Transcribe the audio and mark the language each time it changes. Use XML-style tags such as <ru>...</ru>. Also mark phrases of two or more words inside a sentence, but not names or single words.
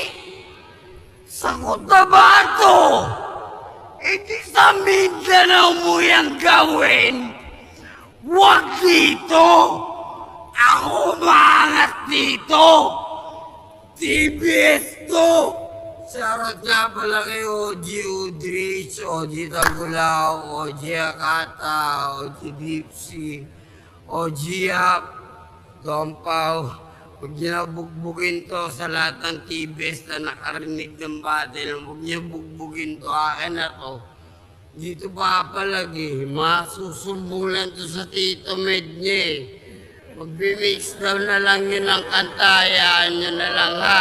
<tl>Sa Cotabato? E di sa Mindanao mo yan gawin? Huwag dito! Ako maangat dito! TBS to! Shoutout nga pala kay OG Udrich, OG Tagulao, OG Akata, OG Dipsy, OG Ap, Dompaw. Huwag niyo na bugbugin to sa lahat ng TBS na nakarinig ng battle. Huwag niyo bugbugin to. Akin na to. Dito papalagi. Masusumbong lang to sa Tito Med niya eh. Magbi-mix daw na lang yun ang kantayaan niyo na lang ha.</tl>